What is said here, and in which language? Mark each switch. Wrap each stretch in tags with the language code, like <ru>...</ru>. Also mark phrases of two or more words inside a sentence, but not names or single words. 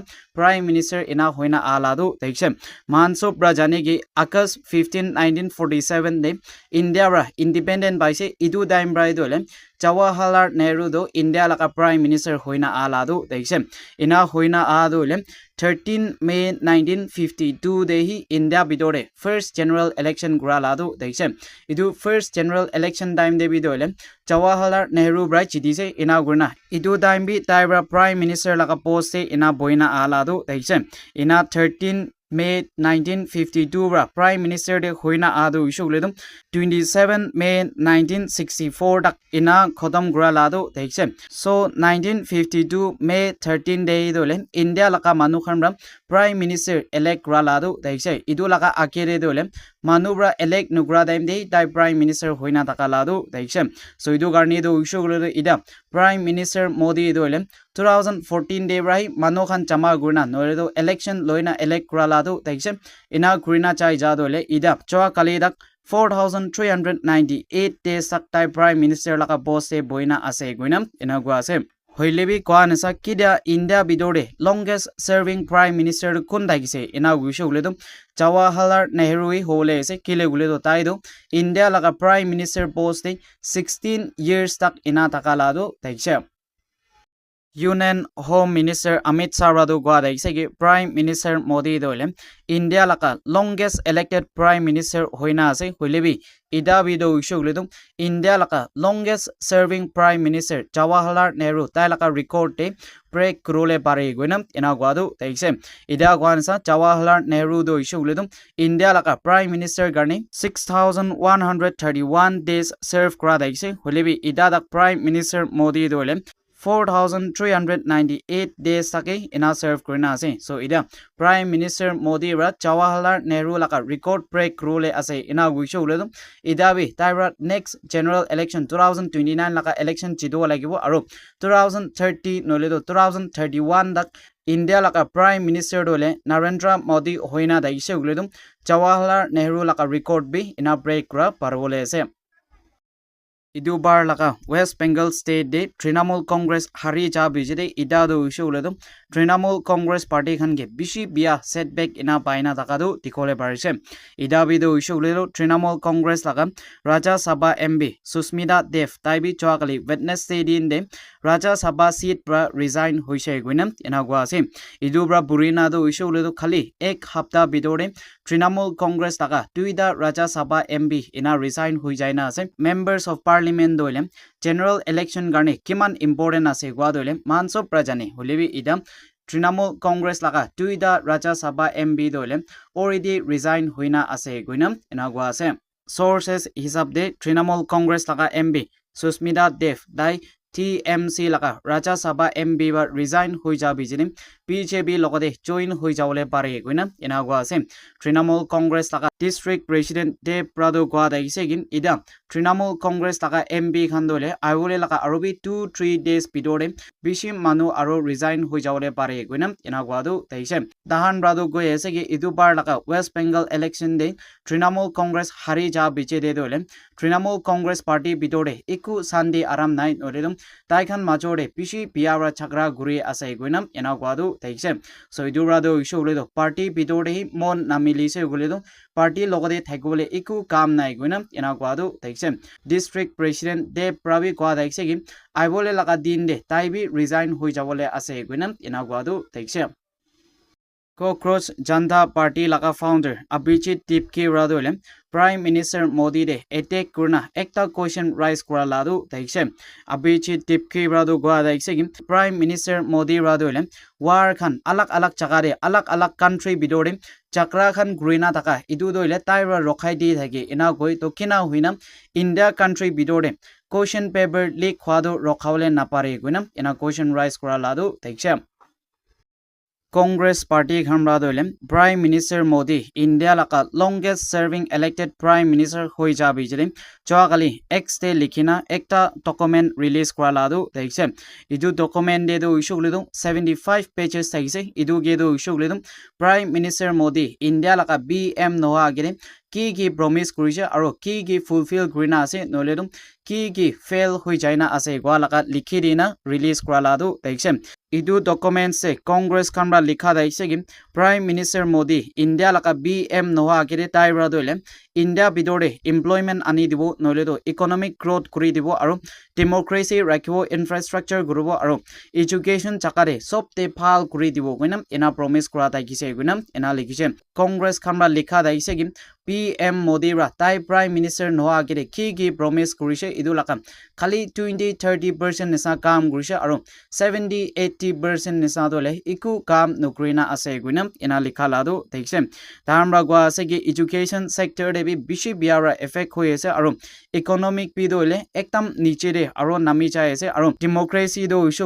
<en>Prime Minister</en> <rah>ina hoina aladu deise manso brajane gi August 15 1947 de India ra independent baise idu daim brai dole Jawaharlal Nehru do India laka</rah> <en>Prime Minister</en> <rah>hoina aladu deise ina hoina adole 13 May 1952 de hi India bidore</rah> <en>first general election</en> <rah>graladu deise idu</rah> <en>first general election time</en> <rah>de bidole Jawaharlal Nehru brai chidise ina gurna idu time bi taibra</rah> <en>Prime Minister</en> <rah>laka post e ina boina aladu deise ina 13 May 1952 ra</rah> <en>Prime Minister</en> <rah>de hoina adu ishugledum 27 May 1964 dak ina khodam graladu deise so 1952 May 13 day dole India laka manu khamram</rah> <en>Prime Minister elect</en> <rah>graladu deise idu laka akere dole manubra elect nugra daim de dai</rah> <en>Prime Minister</en> <rah>hoina takaladu deise so idu garni do ishugledu ida</rah> <en>Prime Minister</en> <rah>Modi dole 2014 day rai manu khan chama gurna noredo election loina elect graladu deise ina grina chai ja dole ida choa kali dak 4398 days saktai</rah> <en>Prime Minister</en> <rah>laka boss e boina ase guinam ina gwa ase hoilebi kwanasa kidia India bidore</rah> <en>longest serving Prime Minister</en> <rah>kun dagise ina gushugledum Jawaharlal Nehru hole se kile guledo taido India laka</rah> <en>Prime Minister post</en> <rah>16 years tak ina takalado taise</rah> <en>Union Home Minister</en> <rah>Amit Shah radu gwa daise gi</rah> <en>Prime Minister</en> <rah>Modi dole India laka</rah> <en>longest elected Prime Minister</en> <rah>hoina ase hoilebi ida bido ishugledum India laka</rah> <en>longest serving Prime Minister</en> <rah>Jawaharlal Nehru tai laka record te break krole pare goinam ina gwadu taise ida gwansa Jawaharlal Nehru do ishugledum India laka</rah> <en>Prime Minister</en> <rah>garni 6131</rah> <en>days serve</en> <rah>kra daise hoilebi ida dak</rah> <en>Prime Minister</en> <rah>Modi dole 4398 days take ina serve kurina ase so ida</rah> <en>prime minister</en> <rah>modi ra Jawaharlal Nehru laka</rah> <en>record break</en> <rah>rule ase ina guisho ule ida bi taira</rah> <en>next general election</en> <rah>2029 laka election chido lagibo aro 2030 nole 2031 dak India laka</rah> <en>prime minister</en> <rah>dole Narendra Modi hoina daise ule Jawaharlal Nehru laka record bi ina break ra parvole ase Idubar laka West Bengal State de Trinamool Congress hari ja bijide ida do issue uledum Trinamool Congress party khan ge bishi bia setback ina paina takadu tikole parise ida bi do issue uledo Trinamool Congress laka Rajya Sabha MB Susmita Dev taibi chawakali Wednesday din de</rah> <en>Rajya Sabha seat</en> <rah>pra resign hoise guinam ina gwa ase idubra burina do issue uledo khali ek hafta bidore Trinamool Congress laka tuida Rajya Sabha MB ina resign hoi jaina ase</rah> <en>members of Parliament</en> <rah>doile</rah> <en>general election</en> <rah>garne kiman important ase gwa doile manso prajane holebi ida Trinamool Congress laka tuida Rajya Sabha MB doile already resign hoina ase goinam ina gwa ase sources hisab de Trinamool Congress laka MB Susmita Dev dai TMC laka Rajya Sabha MB ba resign hoi ja bijini BJP logode join hoi jawle pare goina ina gwa ase Trinamool Congress laka</rah> <en>district president</en> <rah>Dev Prado gwa daise gin ida Trinamool Congress laka MB khandole awole laka arobi 2-3 days bidore bishi manu aro resign hoi jawle pare goina ina gwa do daise dahan brado go ese ge idubar laka West Bengal</rah> <en>election day</en> <rah>Trinamool Congress hari ja biche de dole Trinamool Congress party bidore iku sandi aram nai noredum taikhan majore bishi biara chakra guri ase goinam ina gwa do daise so idurado issue uledo party bidore hi mon namili se uledo party logode thakole iku kam nai goinam ina gwa do daise</rah> <en>district president</en> <rah>Dev Pravi gwa daise gi aibole laga din de taibi resign hoi jawole ase goinam ina gwa do daise Cockroach Janta Party laka founder Abhijit Tipki radole</rah> <en>Prime Minister</en> <rah>Modi de attack kurna ekta</rah> <en>question rise</en> <rah>kura ladu daise Abhijit Tipki radu gwa daise gi</rah> <en>Prime Minister</en> <rah>Modi radole war khan alak alak jaga de alak alak country bidore chakra khan grina taka idu doile taira rokhai di thake ina goi to kina huina India country bidore</rah> <en>question paper leak</en> <rah>khwado rokhawle napare guina ina</rah> <en>question rise</en> <rah>kura ladu daise Congress Party Khamra doile</rah> <en>Prime Minister</en> <rah>Modi India laka</rah> <en>longest serving elected Prime Minister</en> <rah>hoi ja bijile chawakali X te likhina ekta</rah> <en>document release</en> <rah>kora ladu daise idu document de do issue ledu 75 pages thaise idu ge do issue ledu</rah> <en>Prime Minister</en> <rah>Modi India laka BM noha gire ki promise kurise aro ki fulfill kurina ase noledum ki fail hoi jaina ase gwa laka likhi dina release kora ladu daise idu document se Congress kamra likha daise gi</rah> <en>Prime Minister</en> <rah>Modi India laka BM noha gire taira doile India bidore employment ani dibo noledo</rah> <en>economic growth</en> <rah>kuri dibo aro democracy rakhibo infrastructure gurubo aro education chakare sobte phal kuri dibo goinam ina promise kora daise goinam ina likise Congress kamra likha daise gi PM Modi ra tai</rah> <en>Prime Minister</en> <rah>noha gire ki promise kurise idu laka khali 20-30% nisa kam kurise aro 70-80% nisa dole iku kam nukrina ase guinam ina likha ladu daise tamra gwa ase gi</rah> <en>education sector</en> <rah>de bi bishi biara effect hoi ase aro economic bi dole ekdam niche de aro nami chai ase aro democracy do issue</rah>